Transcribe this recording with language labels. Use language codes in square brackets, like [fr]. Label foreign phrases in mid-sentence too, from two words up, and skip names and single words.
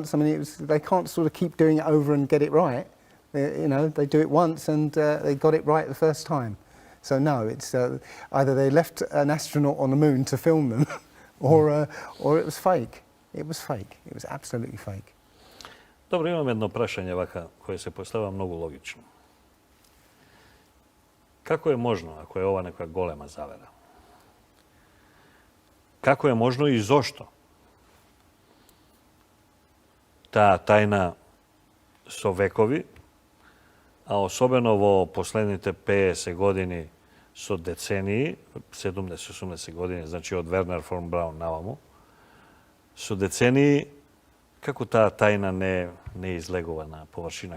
[en] I mean, they can't sort of keep doing it over and get it right. They do it once and they got it right the first time. So no, it's either they left an astronaut on the moon to film them, or it was fake. It was fake. It was absolutely fake. [mk] Добро, имам едно прашање вака кое се постава многу логично. Како е можно, ако е ова некоја голема завера? Како е можно и зошто таа тајна со векови, а особено во последните 50 години со децении, 70-80 години, значи од Вернер фон Браун наваму, со децении, како таа тајна не излегува на површина?